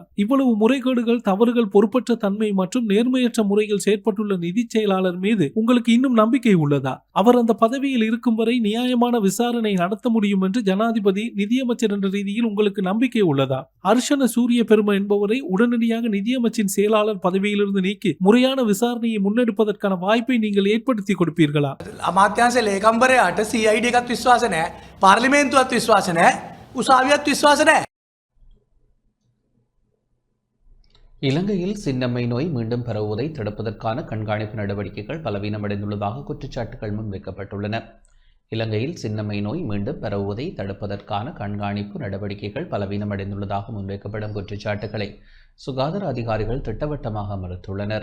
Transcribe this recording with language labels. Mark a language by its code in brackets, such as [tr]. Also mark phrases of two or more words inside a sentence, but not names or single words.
[ta] இவ்வளவு முறைகேடுகள், தவறுகள், பொறுப்பற்ற தன்மை மற்றும் நேர்மையற்ற முறையில் செயற்பட்டுள்ள நிதி செயலாளர் மீது உங்களுக்கு இன்னும் நம்பிக்கை உள்ளதா? அவர் அந்த பதவியில் இருக்கும் வரை நியாயமான விசாரணை நடத்த முடியும் என்று ஜனாதிபதி, நிதியமைச்சர் என்ற ரீதியில் உங்களுக்கு நம்பிக்கை உள்ளதா? அர்ஷன சூரிய பெரும என்பவரை உடனடியாக நிதியமைச்சின் செயலாளர் பதவியிலிருந்து நீக்கி முறையான விசாரணையை முன்னெடுப்பதற்கான வாய்ப்பை நீங்கள் ஏற்படுத்தி கொடுப்பீர்களா? [si] අමාත්‍යංශ ලේකම්වරයාට CID එකත් විශ්වාස නැහැ, පාර්ලිමේන්තුවත් විශ්වාස නැහැ, උසාවියත් විශ්වාස නැහැ. [ta] இலங்கையில் சின்னம்மை நோய் மீண்டும் பரவுவதை தடுப்பதற்கான கண்காணிப்பு நடவடிக்கைகள் பலவீனமடைந்துள்ளதாக குற்றச்சாட்டுகள் முன்வைக்கப்பட்டுள்ளன. இலங்கையில் சின்னம்மை நோய் மீண்டும் பரவுவதை தடுப்பதற்கான கண்காணிப்பு நடவடிக்கைகள் பலவீனமடைந்துள்ளதாக முன்வைக்கப்படும் குற்றச்சாட்டுகளை சுகாதார அதிகாரிகள் திட்டவட்டமாக மறுத்துள்ளனர்.